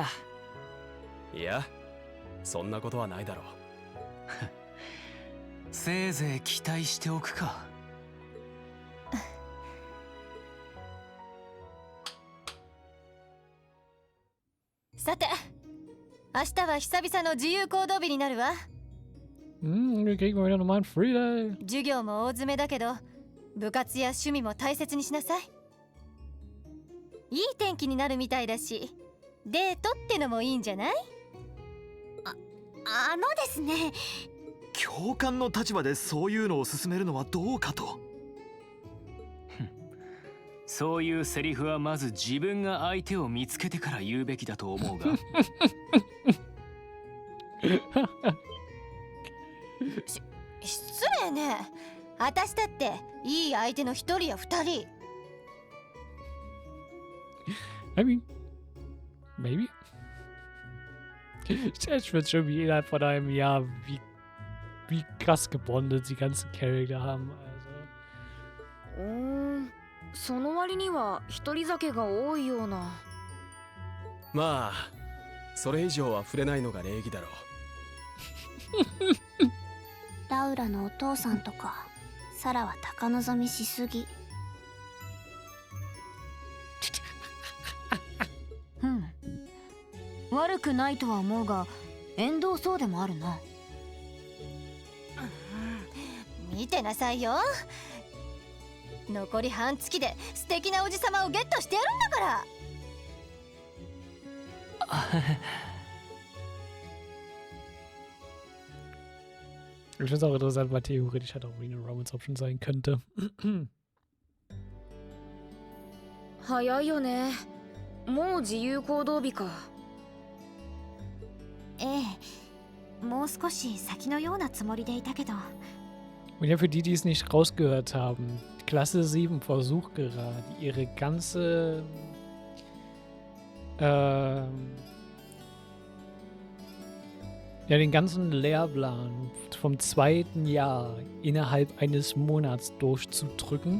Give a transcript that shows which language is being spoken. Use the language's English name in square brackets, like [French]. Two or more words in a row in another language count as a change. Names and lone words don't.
[Japanese] いや、そんなことはないだろう。せいぜい期待しておくか。さて、明日は久々の自由行動日になるわ。 [German] Wir kriegen mal wieder nochmal einen [English] Free Day. [Japanese] 授業も大詰めだけど、部活や趣味も大切にしなさい。いい天気になるみたいだし、デートってのもいいんじゃない？あのですね。教官の立場でそういうのを勧めるのはどうかと。そういうセリフはまず自分が相手を見つけてから言うべきだと思うが。失礼ね。私だっていい相手の一人や二人。 [English] I mean, maybe. [German] Ich würde schon wie innerhalb von einem Jahr, wie krass gebondet die ganzen Charakter haben. Also. [Japanese] その割には一人酒が多いような。まあ、それ以上は触れないのが礼儀だろう。ラウラのお父さんとか、サラは高望みしすぎ。悪くないとは思うが、縁遠そうでもあるな。見てなさいよ。残り半月で素敵なおじさまをゲットしてやるんだから。 [German] Ich finde es auch interessant, weil theoretisch halt auch wie eine Romance-Option sein könnte. [Japanese] 早いよね。もう自由行動日か。ええ、もう少し先のようなつもりでいたけど。 [German] Und ja, für die, die es nicht rausgehört haben, Klasse 7 versucht gerade, ihre ganze ja, den ganzen Lehrplan vom 2. Jahr innerhalb eines Monats durchzudrücken.